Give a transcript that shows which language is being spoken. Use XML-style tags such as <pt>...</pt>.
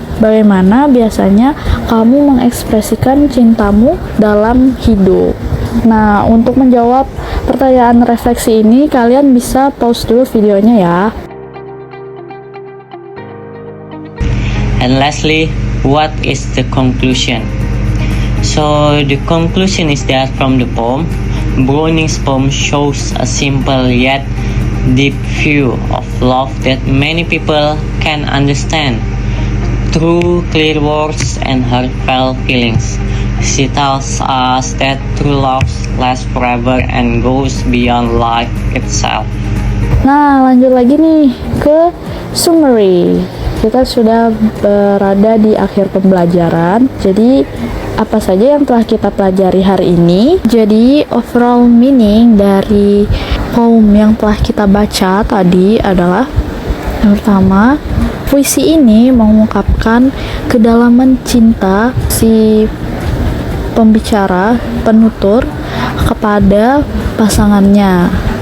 <id>Bagaimana biasanya kamu mengekspresikan cintamu dalam hidup? Nah, untuk menjawab pertanyaan refleksi ini, kalian bisa pause dulu videonya ya.</id> <en>And lastly, what is the conclusion? So the conclusion is that from the poem, Browning's poem shows a simple yet deep view of love that many people can understand. Through clear words and heartfelt feelings, she tells us that true love lasts forever and goes beyond life itself.</en> <id>Nah, lanjut lagi nih ke summary. Kita sudah berada di akhir pembelajaran. Jadi, apa saja yang telah kita pelajari hari ini? Jadi, overall meaning dari poem yang telah kita baca tadi adalah yang pertama, puisi ini mengungkapkan kedalaman cinta si pembicara, penutur kepada pasangannya.</id>